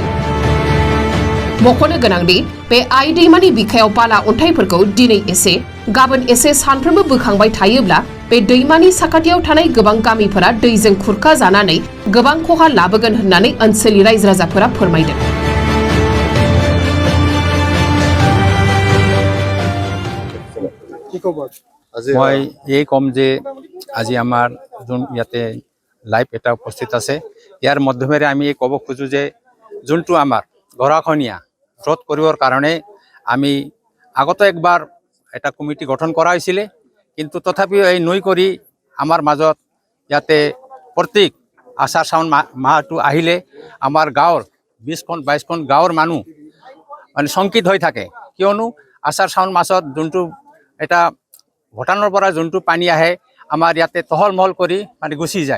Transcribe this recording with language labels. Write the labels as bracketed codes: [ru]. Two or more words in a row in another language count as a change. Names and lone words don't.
[brx] मख'नो गोनांदि बे आइ दैमानि बिखायाव बाला अन्थाइफोरखौ दिनै एसे गाबोन एसे सानफ्रोमबो बोखांबाय थायोब्ला बे दैमानि साखाथियाव थानाय गोबां गामिफोरा दैजों खुरखा जानानै गोबां खहा लाबोगोन होननानै ओनसोलनि रायजो राजाफोरा फोरमायदों। [as] মই এই কম যে আজি আমাৰ যোন ইয়াতে লাইভ এটা উপস্থিত আছে ইয়াৰ মাধ্যমেৰে আমি ক'ব খোজো যে যোনটো আমাৰ গৰাখহনীয়া ৰোধ কৰিবৰ কাৰণে আমি আগতে একবাৰ এটা কমিটি গঠন কৰা হৈছিলে, কিন্তু তথাপিও এই নৈ কৰি আমাৰ মাজত ইয়াতে প্ৰত্যেক আষাৰ শাওণ মাহটো আহিলে আমাৰ গাঁৱৰ 20খন 22খন গাঁৱৰ মানুহ মানে শংকিত হৈ থাকে, কিয়নো আষাৰ শাওণ মাছত যোনটো এটা ভূটানৰ পৰা যোনটো পানী আহে আমাৰ ইয়াতে তহল মহল কৰি মানে গুচি যায়।